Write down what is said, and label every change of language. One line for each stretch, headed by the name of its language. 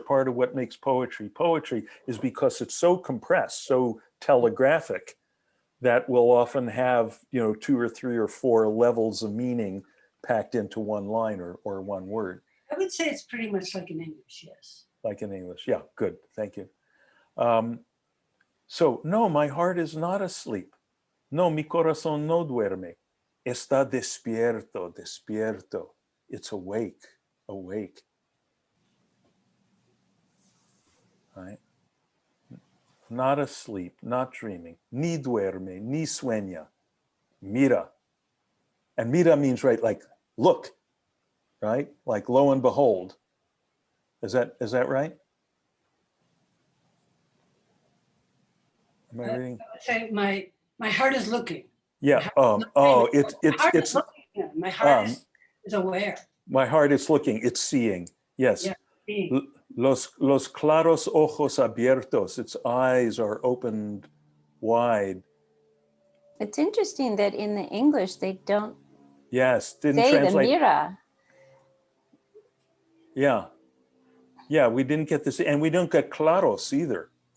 English: Part of what makes poetry is because it's so compressed, so telegraphic, that will often have 2 or 3 or 4 levels of meaning packed into one line or one word. I would say it's pretty much like in English, yes. Like in English. Yeah, good. Thank you. So, no, my heart is not asleep.
Spanish: No, mi corazón no duerme. Está despierto, despierto.
English: It's awake, awake. Right? Not asleep, not dreaming.
Spanish: Ni duerme, ni sueña. Mira.
English: And mira means, right, like look, right? Like lo and behold. Is that right? Am I reading? I would say my heart is looking. Yeah. My heart is aware. My heart is looking. It's seeing. Yes. Yeah,
Spanish: Los claros ojos abiertos.
English: Its eyes are opened wide. It's interesting that in the English they don't Yes. Didn't say translate. the mira. Yeah. Yeah. We didn't get this, and we don't get claros either.